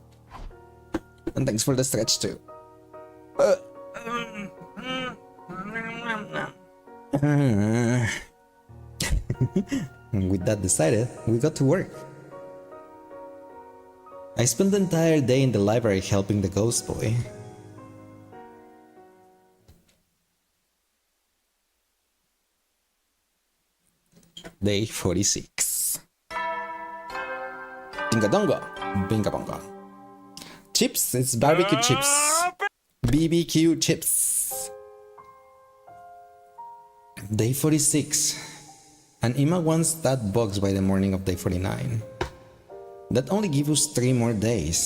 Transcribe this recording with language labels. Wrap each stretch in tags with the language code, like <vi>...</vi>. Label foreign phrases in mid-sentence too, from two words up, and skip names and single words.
<en>And thanks for the stretch too. With that decided, we got to work. I spent the entire day in the library helping the ghost boy. Day 46. Dingadonga, binga bonga. Chips, it's barbecue chips. BBQ chips. Day 46. And Ima wants that box by the morning of day 49. That only gives us 3 more days.</en>